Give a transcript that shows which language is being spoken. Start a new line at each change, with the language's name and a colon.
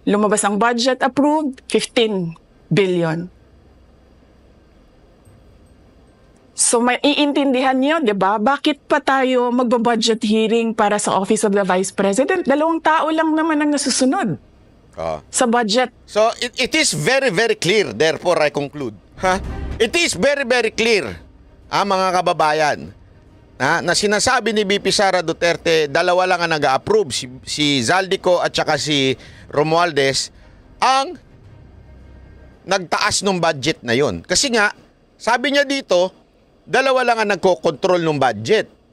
Filipino: Lumabas ang budget approved, 15 billion. So may iintindihan niyo, 'di ba? Bakit pa tayo magbo-budget hearing para sa Office of the Vice President? 2 tao lang naman ang nasusunod sa budget.
English: So it is very very clear, therefore I conclude. It is very very clear,
Filipino: mga kababayan, na sinasabi ni VP Sara Duterte, dalawa lang ang nag-approve, si Zaldico at saka si Romualdez, ang nagtaas ng budget na yon. Kasi nga, sabi niya dito, dalawa lang ang nagko-control ng budget.